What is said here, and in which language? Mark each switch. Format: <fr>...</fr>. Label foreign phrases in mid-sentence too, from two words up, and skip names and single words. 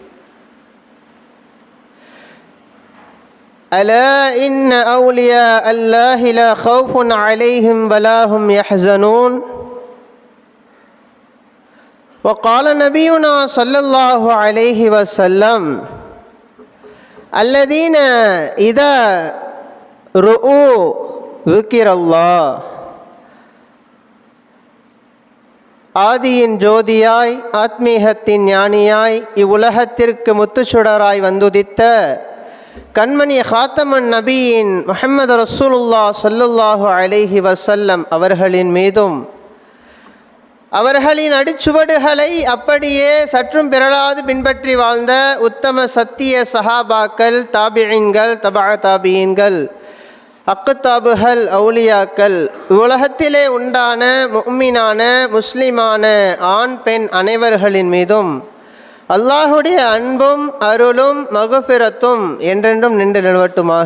<ar>ألا إن أولياء الله لا خوف عليهم ولا هم يحزنون. وقال نبينا صلى الله عليه وسلم: الذين إذا رؤوا ذكر الله.</ar> <ta>ஆதியின் ஜோதியாய் ஆத்மீகத்தின் ஞானியாய் இவ்வுலகத்திற்கு முத்துச்சுடராய் வந்துதித்த கண்மணி ஹாத்தமன் நபியின் முஹம்மது</ta> <ar>رسول الله صلى الله عليه وسلم</ar> <ta>அவர்களின் மீதும் அவர்களின் அடிச்சுவடுகளை அப்படியே சற்றும் பிறழாது பின்பற்றி வாழ்ந்த உத்தம சத்திய சஹாபாக்கள், தாபிஈன்கள், தபா தாபிஈன்கள், அக்குத்தாபுகள், அவுலியாக்கள், உலகத்திலே உண்டான முஃமினான முஸ்லிமான ஆண் பெண் அனைவர்களின் மீதும் அல்லாஹுடைய அன்பும் அருளும் மகுஃபிரத்தும் என்றென்றும் நின்று நிலவட்டுமாக.</ta>